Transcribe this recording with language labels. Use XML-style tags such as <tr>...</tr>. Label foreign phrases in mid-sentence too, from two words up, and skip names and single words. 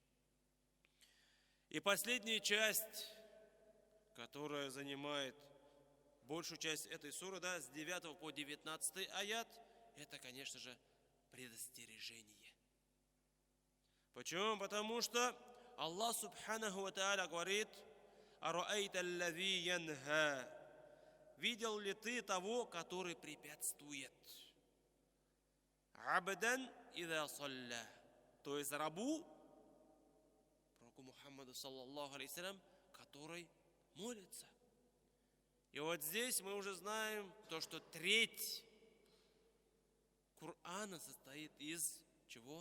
<ru>И последняя часть, которая занимает большую часть этой суры, да, с 9 по 19 аят, это, конечно же, предостережение. Почему? Потому что Аллах</ru> <ar>سبحانه وتعالى</ar> <ru>говорит:</ru> <ar>«أرأيت الذي ينهى».</ar> <ru>Видел ли ты того, который препятствует?</ru> <ar>عبدا إذا صلى.</ar> <ru>То есть рабу, пророку Мухаммаду</ru> <ar>صلى الله عليه,</ar> <ru>который молится. И вот здесь мы уже знаем то, что треть Корана состоит из чего?</ru>